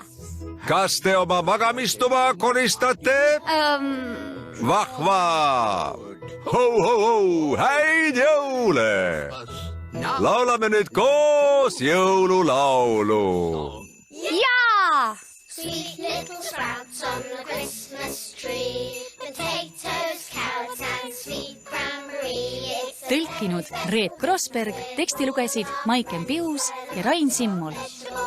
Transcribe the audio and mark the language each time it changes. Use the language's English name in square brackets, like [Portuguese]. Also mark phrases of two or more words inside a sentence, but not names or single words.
[Estonian] Kas te oma magamistuba koristate? Vahva! Ho-ho-ho! Häid jõule! Laulame nüüd koos jõululaulu. Jaa! [English] Sweet little sprouts on the Christmas tree, potatoes, carrots and sweet cranberry. [Estonian] Tõlkinud Reet Krossberg, teksti lugesid Maiken Pius ja Rain Simmul.